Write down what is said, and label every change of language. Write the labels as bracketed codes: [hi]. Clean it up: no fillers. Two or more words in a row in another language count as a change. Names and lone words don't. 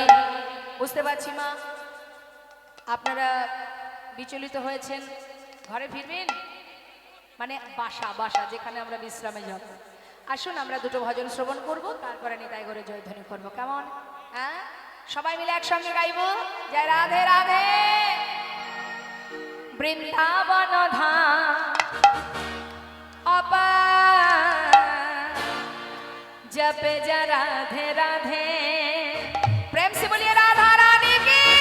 [bn] বুঝতে পারছি মা, আপনারা বিচলিত হয়েছেন, ঘরে ফিরবেন, মানে বাসা বাসা যেখানে আমরা বিশ্রামে যাব। আসুন আমরা দুটো ভজন শ্রবণ করব, তারপরে নিতাই করে জয়ধ্বনি করব, কেমন? হ্যাঁ, সবাই মিলে একসঙ্গে গাইব। জয় রাধে রাধে। [hi] वृन्दावन धाम अपार जपे जा राधे राधे। प्रेम से बोलिए राधा रानी की।